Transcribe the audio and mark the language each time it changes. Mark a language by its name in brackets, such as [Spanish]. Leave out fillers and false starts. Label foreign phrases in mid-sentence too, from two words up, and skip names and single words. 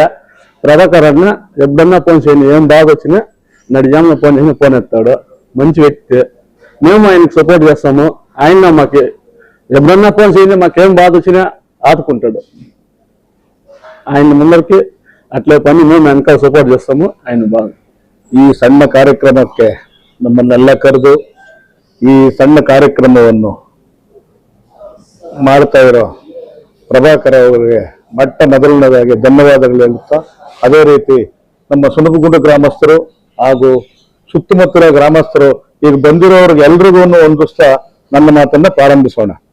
[Telugu] ప్రభాకర్ అన్న ఎప్పుడన్నా ఫోన్ చేయను, ఏం బాగా వచ్చినా నడిజామున ఫోన్ చేసి ఫోన్ ఎత్తాడు. మంచి వ్యక్తి, మేము ఆయనకి సపోర్ట్ చేస్తాము. ఆయన మాకు ఎప్పుడన్నా ఫోన్ చేయండి, మాకేం బాధ వచ్చినా ఆదుకుంటాడు. ఆయన ముందరికి అట్లే పని మేము వెనకాల సపోర్ಟ್ చేస్తాము. ఆయన బాగా [Kannada] ಈ ಸಣ್ಣ ಕಾರ್ಯಕ್ರಮಕ್ಕೆ ನಮ್ಮನ್ನೆಲ್ಲ ಕರೆದು ಈ ಸಣ್ಣ ಕಾರ್ಯಕ್ರಮವನ್ನು ಮಾಡ್ತಾ ಇರೋ ಪ್ರಭಾಕರ್ ಅವರಿಗೆ ಮೊದಲನೇದಾಗಿ ಧನ್ಯವಾದಗಳು ಹೇಳುತ್ತಾ, ಅದೇ ರೀತಿ ನಮ್ಮ ಸುನಪಗುಂಡ ಗ್ರಾಮಸ್ಥರು ಹಾಗೂ ಸುತ್ತಮುತ್ತಲ ಗ್ರಾಮಸ್ಥರು ಈಗ ಬಂದಿರೋರಿಗೆ ಎಲ್ರಿಗೂ ಹೊಂದಿಸ್ತಾ ನನ್ನ ಮಾತನ್ನ ಪ್ರಾರಂಭಿಸೋಣ.